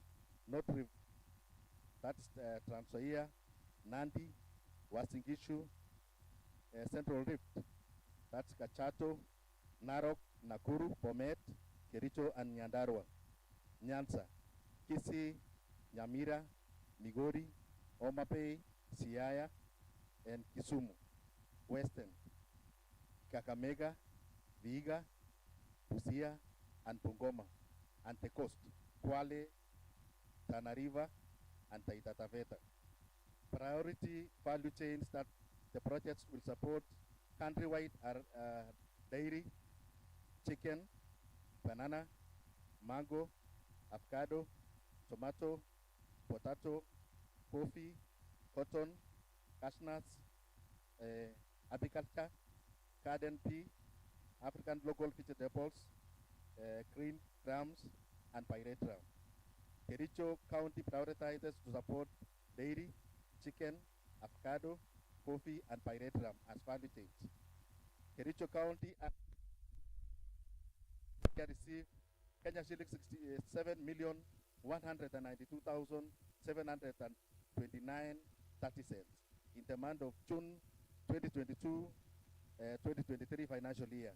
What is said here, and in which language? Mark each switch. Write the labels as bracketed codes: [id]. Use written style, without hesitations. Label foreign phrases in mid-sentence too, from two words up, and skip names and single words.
[en] That's Trans Nzoia, Nandi, Uasin Gishu, Central Rift, that's Kachato, Narok, Nakuru, Bomet, Kericho, and Nyandarua. Nyanza, Kisii, Nyamira, Migori, Homa Bay, Siaya, and Kisumu. Western, Kakamega, Vihiga, Busia, and Bungoma. And the coast, Kwale, Tana River, and Taita Taveta. Priority value chains that the projects will support countrywide are dairy, chicken, banana, mango, avocado, tomato, potato, coffee, cotton, cashews, apiculture, garden tea, African local vegetables, green grams, and pyrethrum. Kericho County prioritizes to support dairy, chicken, avocado, coffee, and pyrethrum as value chains. Kericho County received Kenya shilling 67,192,729.30 in the month of June 2022-2023 financial year.